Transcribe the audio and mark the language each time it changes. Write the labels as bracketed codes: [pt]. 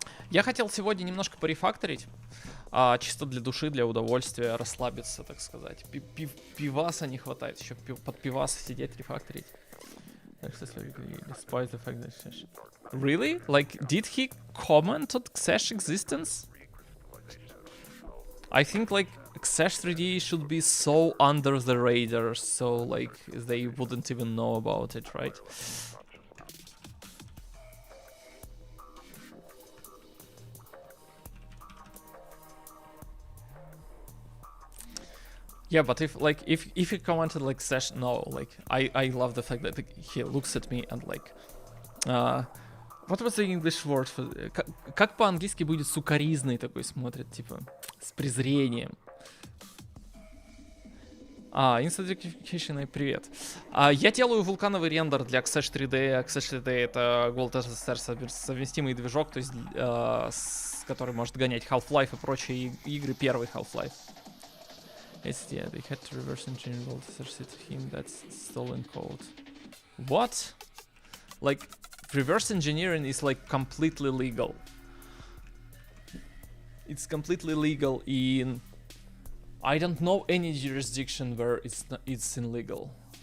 [ru] Я хотел сегодня немножко порефакторить, чисто для души, для удовольствия, расслабиться, так сказать. Пиваса не хватает, еще под пиваса сидеть, рефакторить. [en] Despite the fact that Xash... Really? Like, did he comment on Xash existence? I think like Xash3D should be so under the radar, so like they wouldn't even know about it, right? Yeah, but if he commented like Xash, no, like I love the fact that he looks at me and like What was the English word for... [ru] Как по-английски будет сукаризный такой смотрит, типа, с презрением. Instant Rectification, привет. Я делаю вулкановый рендер для Xash3D. Xash3D это GoldSrc совместимый движок, то есть, который может гонять Half-Life и прочие игры, первый Half-Life. [en] Yeah, they had to reverse engineer GoldSrc to him, that's stolen code. What? Like, reverse engineering is like completely legal. It's completely legal in... I don't know any jurisdiction where it's illegal.